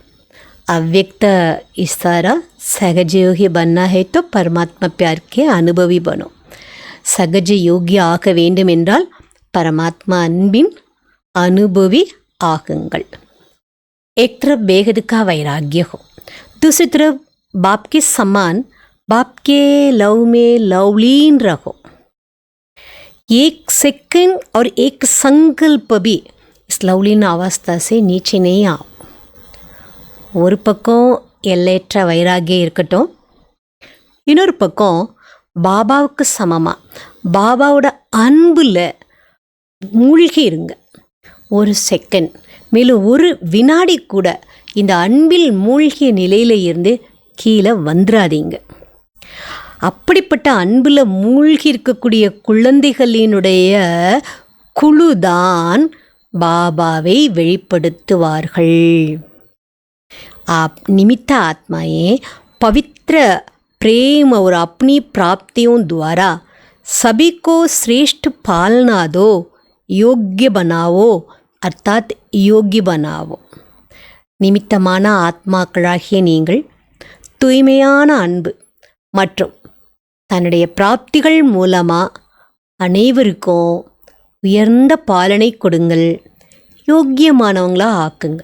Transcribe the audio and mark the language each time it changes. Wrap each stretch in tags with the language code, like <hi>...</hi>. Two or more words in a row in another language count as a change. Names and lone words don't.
<hi>अव्यक्त इशारा सहज योगी बनना है तो परमात्मा प्यार के अनुभवी बनो.</hi> <ta>சகஜ யோகி ஆக வேண்டும் என்றால் பரமாத்மா அன்பின் அனுபவி ஆகுங்கள்.</ta> <hi>एक तरफ बेहद का वैराग्य हो, दूसरी तरफ बाप के समान बाप के लव में लवलीन रहो. एक सेकंड और एक संकल्प भी इस लवलीन अवस्था से नीचे नहीं आओ.</hi> <ta>ஒரு பக்கம் எல்லையற்ற வைராகியம் இருக்கட்டும், இன்னொரு பக்கம் பாபாவுக்கு சமமாக பாபாவோட அன்பில் மூழ்கி இருங்க. ஒரு செகண்ட் மேலும் ஒரு வினாடி கூட இந்த அன்பில் மூழ்கிய நிலையில் இருந்து கீழே வந்துடாதீங்க. அப்படிப்பட்ட அன்பில் மூழ்கி இருக்கக்கூடிய குழந்தைகளினுடைய குழுதான் பாபாவை வெளிப்படுத்துவார்கள்.</ta> <hi>आप निमित्त आत्माएं पवित्र प्रेम और अपनी प्राप्तियों द्वारा सभी को श्रेष्ठ पालना दो, योग्य बनाओ, अर्थात योग्य बनाओ.</hi> <ta>நிமித்தமான ஆத்மாக்களாகிய நீங்கள் தூய்மையான அன்பு மற்றும் தன்னுடைய பிராப்திகள் மூலமாக அனைவருக்கும் உயர்ந்த பாலனை கொடுங்கள், யோக்கியமானவங்களாக ஆக்குங்க.</ta>